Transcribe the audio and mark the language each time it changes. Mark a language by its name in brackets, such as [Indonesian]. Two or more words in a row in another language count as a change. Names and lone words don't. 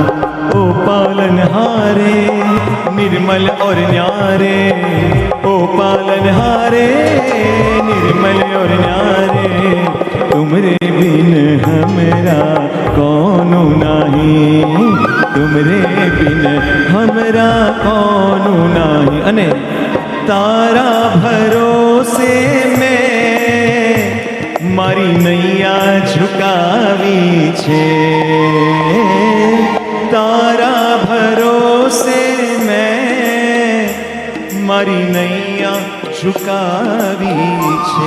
[Hindi] ओ पालनहारे निर्मल और न्यारे, ओ पालनहारे निर्मल और न्यारे, तुमरे बिन हमरा कौन नहीं, तुमरे बिन हमरा कौन नहीं. [Gujarati] અને તારા ભરોસે મેં મારી નૈયા ઝુકાવી છે, તારા ભરોસે મેં મારી નૈયા ઝુકાવી છે.